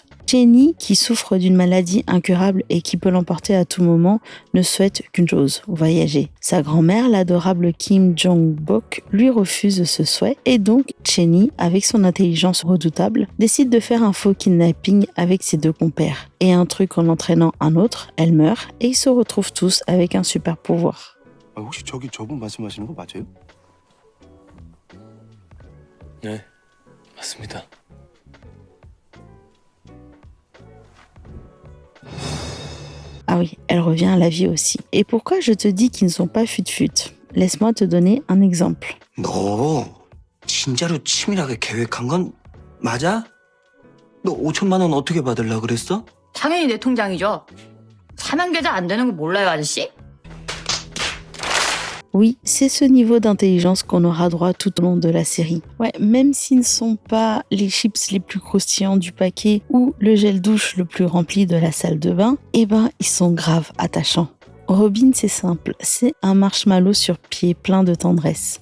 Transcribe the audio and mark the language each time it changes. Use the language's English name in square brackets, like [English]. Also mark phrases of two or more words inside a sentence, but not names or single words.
[French] Jenny, qui souffre d'une maladie incurable et qui peut l'emporter à tout moment, ne souhaite qu'une chose, voyager. Sa grand-mère, l'adorable Kim Jong-bok, lui refuse ce souhait et donc Jenny, avec son intelligence redoutable, décide de faire un faux kidnapping avec ses deux compères. Et un truc en entraînant un autre, elle meurt et ils se retrouvent tous avec un super pouvoir. [Korean] 혹시 저분 말씀하시는 거 맞아요? 네, 맞습니다. [French] Ah oui, elle revient à la vie aussi. Et pourquoi je te dis qu'ils ne sont pas fut-fut? Laisse-moi te donner un exemple. [Korean] 너 진짜로 치밀하게 계획한 건 맞아? 너 5천만 원 어떻게 받으려고 그랬어? 당연히 내 통장이죠. 사면 계좌 안 되는 거 몰라요, 아저씨? [French] Oui, c'est ce niveau d'intelligence qu'on aura droit tout au long de la série. Ouais, même s'ils ne sont pas les chips les plus croustillants du paquet ou le gel douche le plus rempli de la salle de bain, eh ben, ils sont grave attachants. Robin, c'est simple, c'est un marshmallow sur pied plein de tendresse.